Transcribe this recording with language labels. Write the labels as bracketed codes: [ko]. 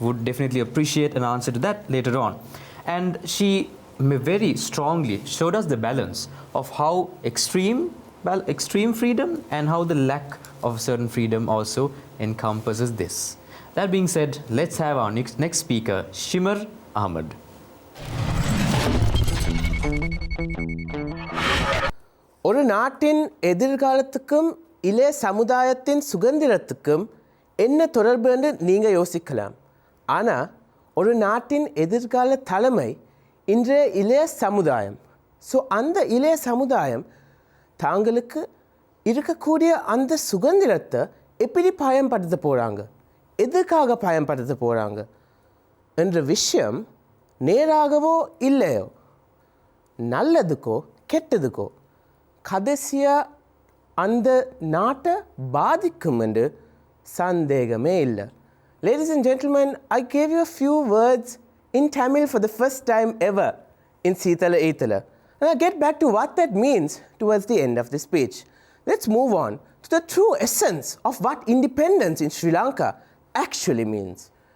[en] Would definitely appreciate an answer to that later on. And she very strongly showed us the balance of how extreme freedom and how the lack of certain freedom also encompasses this. That being said, let's have our next speaker, Shimar Ahmed. [ta] ஒரு நாட்டின் எதிர்காலத்துக்கும் இளைய சமுதாயத்தின் சுதந்திரத்துக்கும் என்ன தொடர்புன்னு நீங்கள் யோசிக்கலாம். ஆனால் ஒரு நாட்டின் எதிர்கால தலைமை இன்றைய இளைய சமுதாயம். ஸோ அந்த இளைய சமுதாயம் தாங்களுக்கு இருக்கக்கூடிய அந்த சுதந்திரத்தை எப்படி பயன்படுத்த போகிறாங்க, எதுக்காக பயன்படுத்த போகிறாங்க என்ற விஷயம் நேராகவோ இல்லையோ, நல்லதுக்கோ கெட்டதுக்கோ கடைசியாக அந்த நாட்டை பாதிக்கும் என்று சந்தேகமே இல்லை. [en] Ladies and gentlemen, I gave you a few words in Tamil for the first time ever in Seethala Eethala. And I'll get back to what that means towards the end of the speech. Let's move on to the true essence of what independence in Sri Lanka actually means.